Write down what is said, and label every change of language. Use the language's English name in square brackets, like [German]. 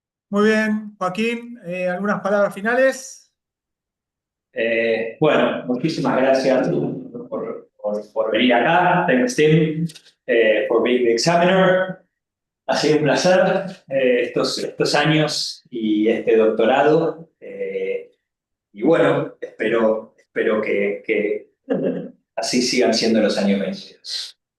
[Spanish] Muy bien, Joaquín, ¿algunas palabras finales? Bueno, muchísimas gracias por venir acá. [English] Thanks, Tim, for being the examiner. [Spanish] Ha sido un placer estos años y este doctorado. Y bueno, espero que así sigan siendo los años vencidos.